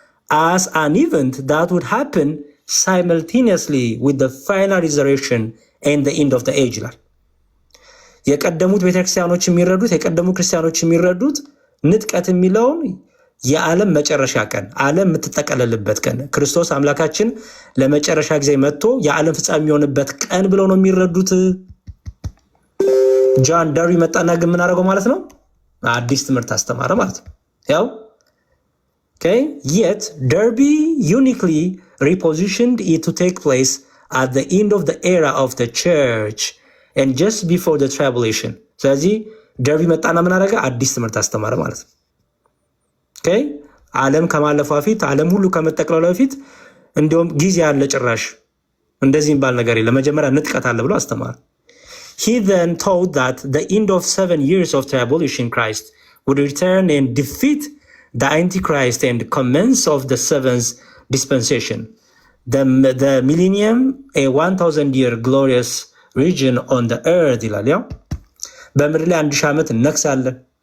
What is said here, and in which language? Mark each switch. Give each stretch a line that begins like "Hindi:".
English: as an event that would happen simultaneously with the final resurrection and the end of the age
Amharic: ይላል። የቀደሙት ቤተክርስቲያኖች የሚረዱት የቀደሙ ክርስቲያኖች የሚረዱት ንጥቀት የሚለውን የዓለም መጨረሻ ቀን፣ ዓለም የምትጠቀለልበት ቀን፣ ክርስቶስ አምላካችን ለመጨረሻ ጊዜ መጥቶ የዓለም ፍጻሜ የሚሆንበት ቀን ብለው ነው የሚረዱት። ጆን ደርቢ መጣና ግን ምን አደረገው ማለት ነው? አዲስ ትምህርት አስተማረ ማለት ነው። ያው
English: okay, yet Darby uniquely repositioned it to take place at the end of the era of the church and just before the tribulation.
Amharic: ስለዚህ ደርቢ መጣና ምን አደረገ? አዲስ ትምህርት አስተማረ ማለት ነው። okay, ዓለም ከማለፏ በፊት ዓለም ሁሉ ከመጠቅለሏ በፊት እንዲሁም ጊዜ ያለ ጭራሽ እንደዚህ የሚባል ነገር የለም፣ መጀመሪያ ንጥቀት አለ ብሎ አስተማረ።
English: He then taught that the end of 7 years of tribulation Christ would return and defeat the Antichrist and commence of the 7th dispensation, the millennium, a 1000-year glorious region on the earth
Amharic: ይላል። ያው በምድር ላይ 1000 ዓመት እነግሳለን።